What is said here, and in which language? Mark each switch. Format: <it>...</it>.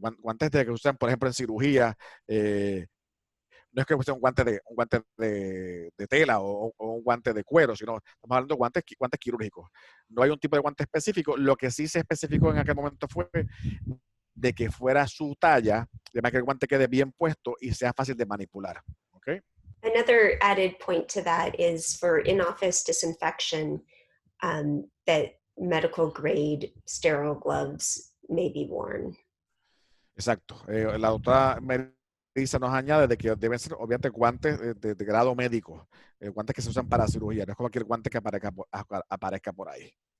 <es>Guantes de que usan, por ejemplo, en cirugía, no es que sea un guante de tela o un guante de cuero, sino estamos hablando de guantes quirúrgicos. No hay un tipo de guante específico. Lo que sí se especificó en aquel momento fue de que fuera su talla, de manera que el guante quede bien puesto y sea fácil de manipular. ¿Okay?</es> <en>Another added point to that is for in-office disinfection, that medical grade sterile gloves may be worn.</en> <es>Exacto. La doctora Melissa nos añade de que deben ser obviamente guantes de grado médico, guantes que se usan para cirugía, no es cualquier guante que aparezca por ahí.</es>